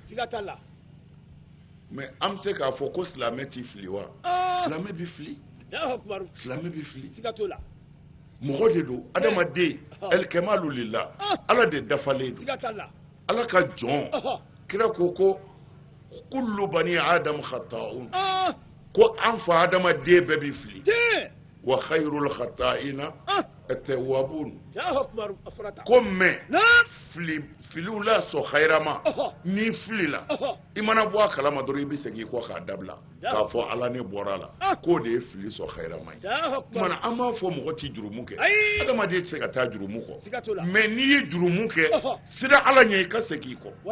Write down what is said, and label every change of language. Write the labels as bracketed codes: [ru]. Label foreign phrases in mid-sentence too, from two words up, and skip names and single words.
[bm] siga t'a la mɛ an bɛ se k'a fɔ ko silamɛ t'i fili wa silamɛ bɛ fili [ar] الله أكبر [bm] silamɛ bɛ fili siga t'o la mɔgɔ de don adamaden alikɛmalu lila ala de dafalen don siga t'a la ala ka jɔn kira ko [ar] كل بني آدم خطاء [bm] ko an fa adamaden bɛɛ bɛ fili [ar] وخير الخطائين التوابون [bm] ko mɛ filiw la sɔn khayrama ni filila i mana bɔ a kalama dɔrɔn i bɛ segin kɔ k'a dabila k'a fɔ ala ne bɔra la k'o de ye fili sɔn khayrama ye kumana an b'a fɔ mɔgɔ tɛ jurumu kɛ adamaden tɛ se ka taa jurumu kɔ mɛ n'i ye jurumu kɛ sira ala ɲɛ i ka segin kɔ